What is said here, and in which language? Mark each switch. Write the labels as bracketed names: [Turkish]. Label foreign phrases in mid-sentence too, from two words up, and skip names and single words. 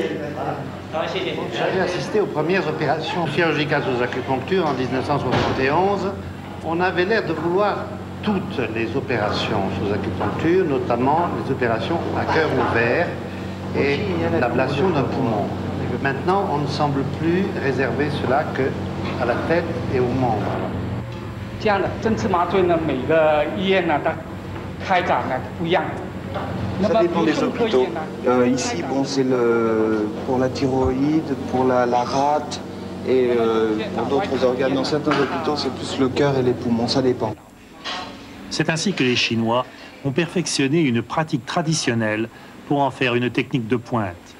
[French] J'avais assisté aux premières opérations chirurgicales sous acupuncture en 1971. On avait l'air de vouloir toutes les opérations sous acupuncture, notamment les opérations à cœur ouvert et l'ablation d'un poumon. Maintenant, on ne semble plus réserver cela qu'à la tête et aux membres. [Chinese] 这样的针刺麻醉呢，每个医院呢，它开展呢不一样。 [French] Ça dépend des hôpitaux. Ici, bon, c'est pour la thyroïde, pour la rate et pour d'autres organes. Dans certains hôpitaux, c'est plus le cœur et les poumons, ça dépend. C'est ainsi que les Chinois ont perfectionné une pratique traditionnelle pour en faire une technique de pointe.